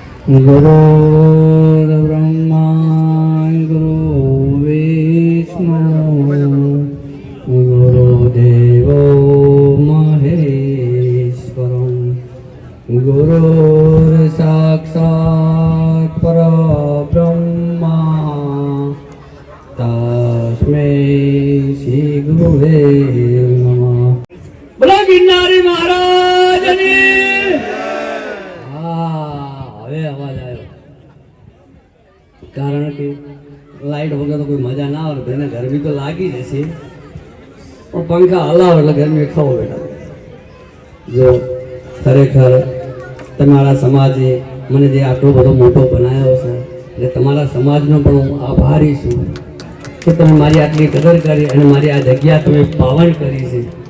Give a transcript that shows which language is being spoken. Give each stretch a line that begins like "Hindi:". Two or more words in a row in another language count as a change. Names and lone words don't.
Sanskrit: गुरु ब्रह्मा गुरु विष्णु गुरुदेवो महेश्वरं गुरुर् साक्षात् परब्रह्मा तस्मै श्री गुरुवे नमः।
Gujarati: બોલો ગિરનારી મહારાજની। હવે અવાજ આવ્યો, કારણ કે લાઈટ વગર તો કોઈ મજા ના આવે, એને ગરમી તો લાગી જશે, પણ પંખા હલાવો એટલે ગરમી ખાવો બેટા. જો ખરેખર તમારા સમાજે મને જે આટલો બધો મોટો બનાવ્યો છે, એટલે તમારા સમાજનો પણ હું આભારી છું કે તમે મારી આટલી કદર કરી અને મારી આ જગ્યા તમે પાવન કરી છે.